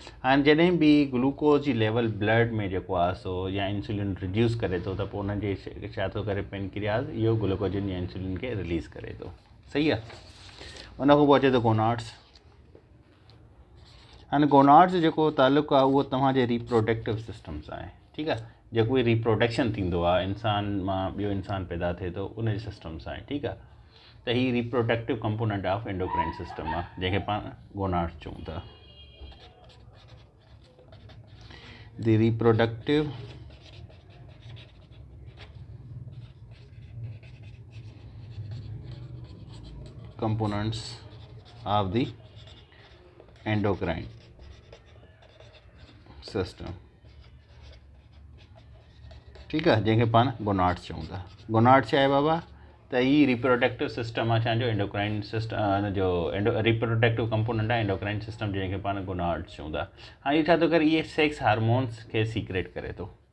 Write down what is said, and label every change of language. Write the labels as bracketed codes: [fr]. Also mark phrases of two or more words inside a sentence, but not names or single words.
[sd] हाणे जॾहिं बि ग्लूकोज जी लेवल ब्लड में जेको आहे सो या [en] insulin reduce [sd] करे थो, त पोइ उनजे छा थो करे पेनक्रियास इहो ग्लूकोजिन या इंसुलिन खे रिलीज़ करे थो, सही आहे। उन खां पोइ अचे थो गोनाड्स। हाणे गोनाड्स जेको तालुक़ु आहे उहो तव्हांजे [en] reproductive system [sd] सां आहे, ठीकु आहे। जेको बि रिप्रोडक्शन थींदो आहे इंसान मां ॿियो इंसान पैदा थिए थो उन जे सिस्टम सां आहे, ठीकु आहे। त हीअ [en] reproductive component of endocrine system [sd] आहे जंहिंखे पाण गोनाड्स चऊं था। [en] the reproductive components of the endocrine system, [sd] ठीकु आहे, जंहिंखे पाण गोनाड्स चऊं था। गोनाड्स छा आहे बाबा, त हीअ [en] reproductive system [sd] आहे असांजो [en] endocrine system, [sd] हिन जो [en] reproductive component [sd] आहे [en] endocrine system [sd] जंहिंखे पाण गोनाड्स चऊं था। हाणे इहे छा थो करे, इहे [en] sex hormones [sd] खे सीक्रेट करे थो।